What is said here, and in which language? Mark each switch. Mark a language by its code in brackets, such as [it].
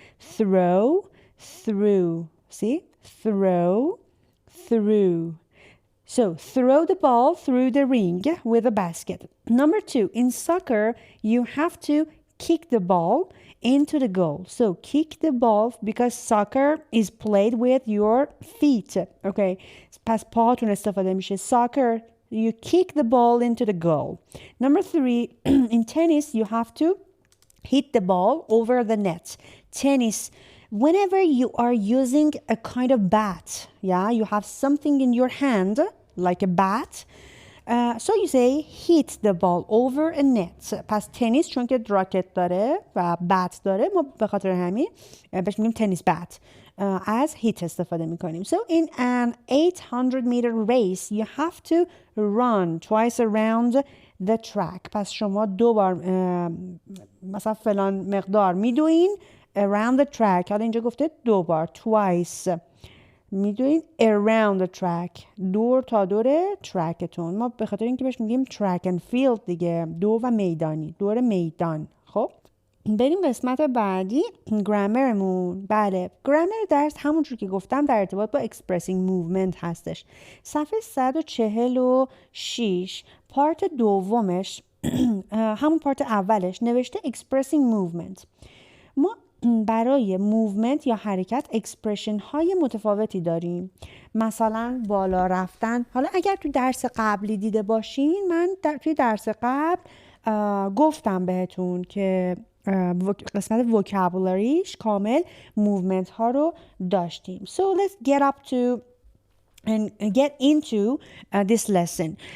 [en] Throw. Through. See? Throw. Through. So, throw the ball through the ring with a basket. Number two, in soccer, you have to kick the ball into the goal. So, kick the ball because soccer is played with your feet. [fa] Okay, پس پاهاتون استفاده میشه. [en] Soccer, you kick the ball into the goal. Number three, in tennis, you have to hit the ball over the net. Tennis, whenever you are using a kind of bat, yeah, you have something in your hand, like a bat. So you say hit the ball over a net. [fa] پس تنیس چون که راکت داره و بات داره ما به خاطر همین بهش میگیم تنیس بات. از هیت استفاده میکنیم. [en] So in an 800 meter race you have to run twice around the track. [fa] پس شما دو بار مثلا فلان مقدار میدوین [en] around the track. [fa] حالا اینجا گفته دو بار twice میدوین [en] around the track. [fa] دور تا دور ترکتون. ما به خاطر اینکه بهش میگیم [en] track and field [fa] دیگه. دو و میدانی. دور میدان. خب بریم قسمت بعدی گرامرمون. بله گرامر درس همونجور که گفتم در ارتباط با [en] expressing movement [fa] هستش. صفحه 146 پارت دومش همون پارت اولش نوشته [en] expressing movement. [fa] ما برای موومنت یا حرکت اکسپرشن های متفاوتی داریم. مثلا بالا رفتن. حالا اگر تو درس قبلی دیده باشین من توی درس قبل گفتم بهتون که قسمت vocabularyش کامل موومنت ها رو داشتیم. [en] So let's get up to and get into this lesson.